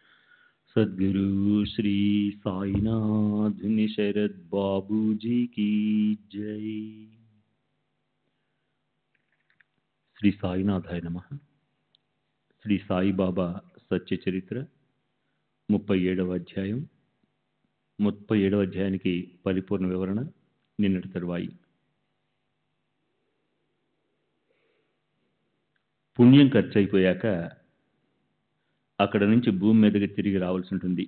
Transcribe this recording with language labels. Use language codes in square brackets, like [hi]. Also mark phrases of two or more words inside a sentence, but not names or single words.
[hi] सद्गुरु श्री साईनाथ शरद बाबू जी की जय। [sa] శ్రీ సాయినాథాయ నమః. [te] శ్రీ సాయిబాబా సత్య చరిత్ర 37వ అధ్యాయం. 37వ అధ్యాయానికి పరిపూర్ణ వివరణ నిన్నటి తరువాయి. పుణ్యం ఖర్చు అయిపోయాక అక్కడ నుంచి భూమి మీదకి తిరిగి రావాల్సి ఉంటుంది.